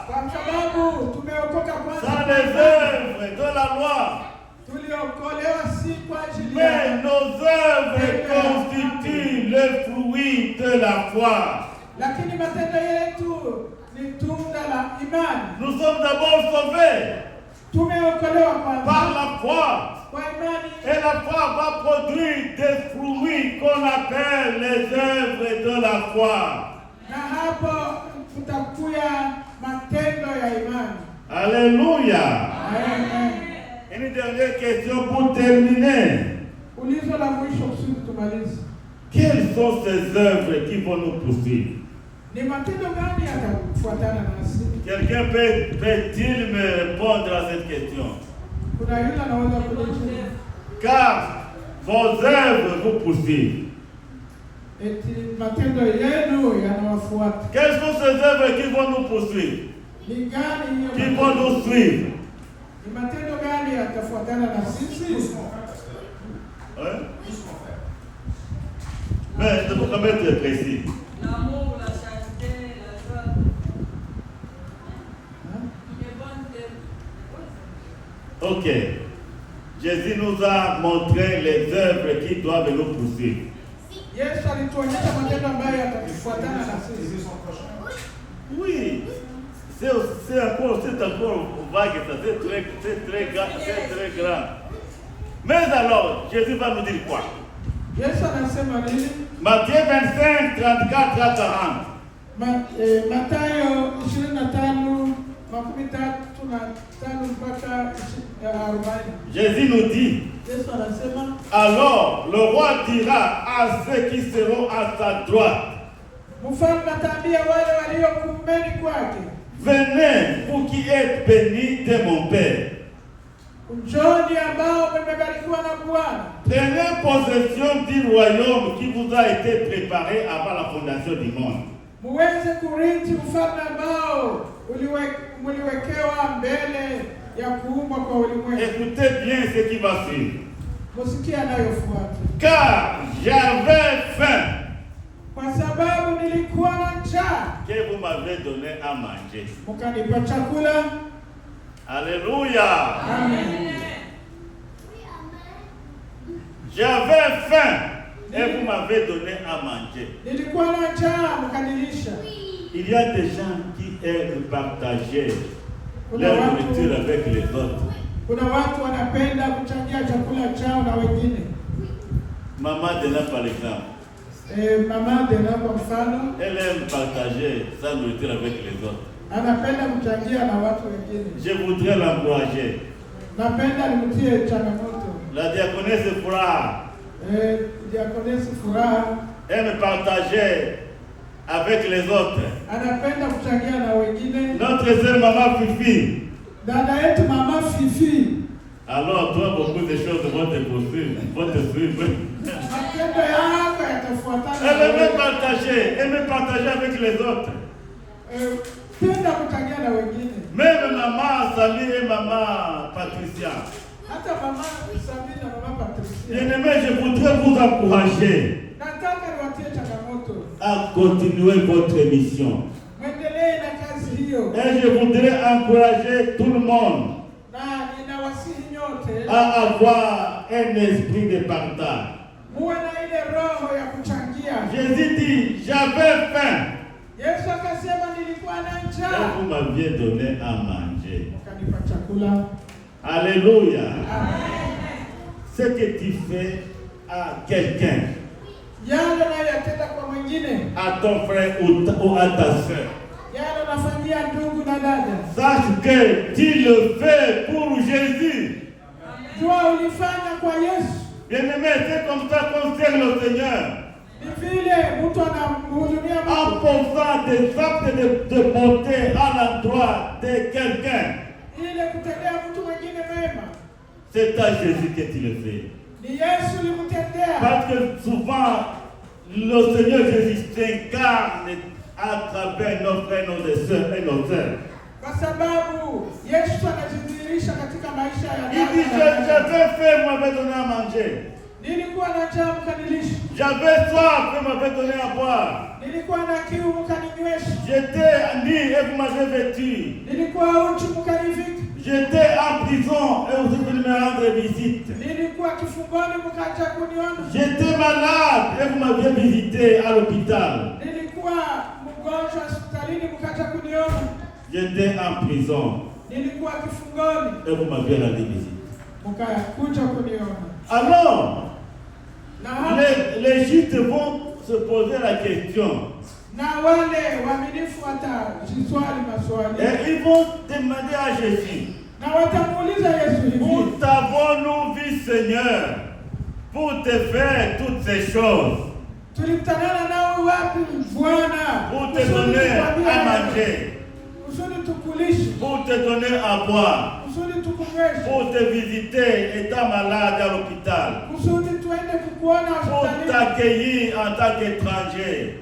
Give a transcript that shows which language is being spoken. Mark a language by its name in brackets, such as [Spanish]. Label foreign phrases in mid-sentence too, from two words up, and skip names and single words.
[Swahili] Kwa sababu tumeokoka kwanza. [French] Sans les œuvres de la loi. [Swahili] Tuliokolewa si kwa ajili [French] Mais [Swahili] ya. [French] nos œuvres constituent le fruit de la foi. [Swahili] Lakini matendo yetu ni tunda la imani. [French] Nous sommes d'abord sauvés. [Swahili] Tumeokolewa kwanza. [French] Par la foi. [Swahili] Kwa imani. [French] Et la foi va produire des fruits qu'on appelle les œuvres de la foi. [Swahili] Na hapo kutakuya matendo ya imani. [French] Alléluia. [Swahili] Amen. [French] Une dernière question pour terminer. [Swahili] Ulizo la mwisho kusudi tumalize. [French] Quelles sont ces œuvres qui vont nous poursuivre? [Swahili] Ni matendo gani yatafuatana nasi? [French] Quelqu'un peut-il me répondre à cette question? [Swahili] Kuna yule anaweza kujibu. [French] Car vos œuvres vous poursuivent. [Swahili] Eti matendo yenu yanawafuata. [French] Quelles sont ces œuvres qui vont nous poursuivre? [Swahili] Ni gani hiyo? [French] Qui vont nous suivre? [Swahili] Ni matendo gani yatafuatana na sisi? [French] Hein? Mais je vous promets d'être précis. L'amour, la charité, la joie. Les bonnes œuvres. Ok. Jésus nous a montré les œuvres qui doivent nous poursuivre. [Swahili] Yesu alituonyesha matendo ambayo yatafuatana na sisi. [French] Oui. C'est encore vague, c'est très grand. Mais alors, Jésus va nous dire quoi? [Swahili] Yesu anasema nini? [French] Matthieu 25, 34 à 40. [Swahili] Mathayo 25, 35 mpaka 40. [French] Jésus nous dit, [Swahili] Yesu anasema, [French] alors le roi dira à ceux qui seront à sa droite, [Swahili] mfalme ataambia wale walio kuumeni kwake, [French] venez, vous qui êtes bénis de mon Père. [Swahili] Njoni ambao mmebarikiwa na Bwana. [French] Prenez possession du royaume qui vous a été préparé avant la fondation du monde. [Swahili] Muweze kurithi ufalme ambao uliwekewa mbele ya kuumbwa kwa ulimwengu. [French] Écoutez bien ce qui va suivre. [Swahili] Musikie anayofuata. [French] Car j'avais faim. [Swahili] Kwa sababu nilikuwa na njaa. [French] Que vous m'avez donné à manger. [Swahili] Mkanipa chakula. [French] Alléluia. [Swahili] Amen. [French] J'avais faim et vous m'avez donné à manger. [Swahili] Nilikuwa na njaa mkanilisha. [French] Il y a des gens qui aiment partager leur nourriture avec les autres. [Swahili] Kuna watu wanapenda kuchangia chakula chao na wengine. [French] Maman Dena par exemple. [Swahili] Mama Dena kwa mfano, [French] elle aime partager sa nourriture avec les autres. [Swahili] Anapenda kuchangia na watu wengine. [French] Je voudrais l'encourager. [Swahili] Napenda nimtie changamoto. [French] La diaconesse Furaha. [Swahili] Diaconesse Furaha [French] aime partager avec les autres. [Swahili] Anapenda kuchangia na wengine. [French] Notre sœur Maman Fifi. [Swahili] Dada yetu Mama Fifi. [French] Alors toi, beaucoup de choses vont te poursuivre, vont te suivre. [Swahili] Matendo yako yatafuatana. [French] Elle aime partager avec les autres. [Swahili] Penda kuchangia na wengine. [French] Même Maman Sali et Maman Patricia. [Swahili] Hata Mama Sali na Mama Patricia. [French] Bien-aimés, je voudrais vous encourager [Swahili] nataka niwatie changamoto [French] à continuer votre mission. [Swahili] Mwendelee na kazi hiyo. [French] Et je voudrais encourager tout le monde [Swahili] na ninawasihi nyote [French] à avoir un esprit de partage. [Swahili] Muwe na ile roho ya kuchangia. [French] Jésus dit, j'avais faim. [Swahili] Yesu akasema nilikuwa na njaa. [French] Et vous m'aviez donné à manger. [Swahili] Mkanipa chakula. [French] Alléluia. [Swahili] Amen. [French] Ce que tu fais à quelqu'un, [Swahili] yale unayotenda kwa mwingine, [French] à ton frère ou à ta soeur, [Swahili] yale unafanyia ndugu mwanadada, [French] sache que tu le fais pour Jésus. [Swahili] jua ulifanya kwa Yesu. [French] Bien-aimé, c'est comme ça qu'on sert le Seigneur. [Swahili] Ni vile mtu anamhudumia [French] En [Swahili] Mungu [French] posant des actes de bonté à l'endroit de quelqu'un. [Swahili] ile kutendea mtu mwingine mema. [French] C'est à Jésus que tu le fais. [Swahili] Ni Yesu ulimtendea. [French] Parce que souvent, le Seigneur Jésus s'incarne à travers nos frères, nos sœurs et nos sœurs. [Swahili] Kwa sababu Yesu anajidhihirisha katika maisha ya [French] Il dit, j'avais faim, vous m'avez donné à manger. [Swahili] Nilikuwa na njaa mkanilisha. [French] J'avais soif, vous m'avez donné à boire. [Swahili] Nilikuwa na kiu mkaninywesha. [French] J'étais nu et vous m'avez vêtu. [Swahili] Nilikuwa uchi mkanivika. [French] J'étais en prison et vous êtes venu me rendre visite. [Swahili] Nilikuwa kifungoni mkaja kuniona. [French] J'étais malade et vous m'aviez visité à l'hôpital. [Swahili] Nilikuwa mgonjwa hospitalini mkaja kuniona. [French] J'étais en prison [Swahili] Nilikuwa kifungoni [French] et vous m'aviez rendu visite. [Swahili] mkaja kuniona. [French] Alors, [Swahili] Na hapo [French] les justes vont se poser la question [Swahili] na wale waaminifu watajiswali maswali. [French] et ils vont demander à Jésus, [Swahili] Na watamuuliza Yesu hivi, [French] où t'avons-nous vu, Seigneur, pour te faire toutes ces choses, [Swahili] tulikutana nao wapi Bwana? [French] pour te donner à manger, [Swahili] Kusudi tukulishe, [French] pour te donner à boire, [Swahili] kusudi tukunyweshe, [French] pour te visiter étant malade à l'hôpital, [Swahili] kusudi tuende kukuona [French] pour [Swahili] hospitalini, [French] t'accueillir en tant qu'étranger,